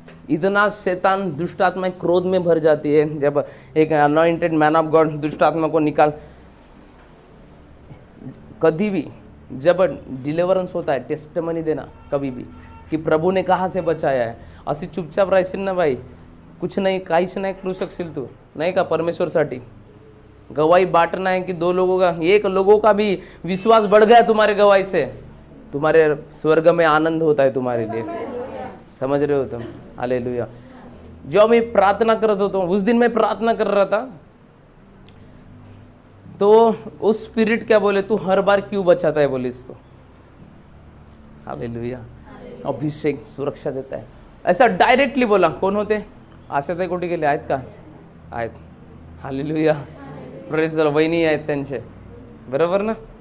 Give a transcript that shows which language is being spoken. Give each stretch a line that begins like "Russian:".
Hindi: इतना शैतान, दुष्ट आत्मा क्रोध में भर जाती है जब एक अनॉइंटेड मैन ऑफ गॉड दुष्ट आत्मा को निकाल। कभी भी जब डिलीवरेंस होता है, टेस्टिमनी देना कभी भी कि प्रभु ने कहाँ से बचाया है।
Marathi: असी चुपचाप राहशील ना भाई, कुछ नाही, काहीच नाही करू शकशील तू, नाही का?
Hindi: परमेश्वरसाठी गवाही बांटना है कि दो लोगों का, एक लोगों का भी विश्वास बढ़ गया तुम्हारे गवाही से, तुम्हारे स्वर्ग में आनंद होता है तुम्हारे लिए। समझ रहे हो तुम? हालेलुया। जो मैं प्रार्थना कर रहा था, उस दिन मैं प्रार्थना कर रहा था तो उस स्पिरिट क्या बोले, तू हर बार क्यों बचाता है बोले इसको। हालेलुया। अभिषेक सुरक्षा देता है, ऐसा डायरेक्टली बोला। कौन होते?
Marathi: आशाताई कोटी गेले आहेत का? आहेत.
Hindi: हालेलुया.
English: Praise the Lord.
Marathi: वहिनी आहेत त्यांचे, बरोबर ना?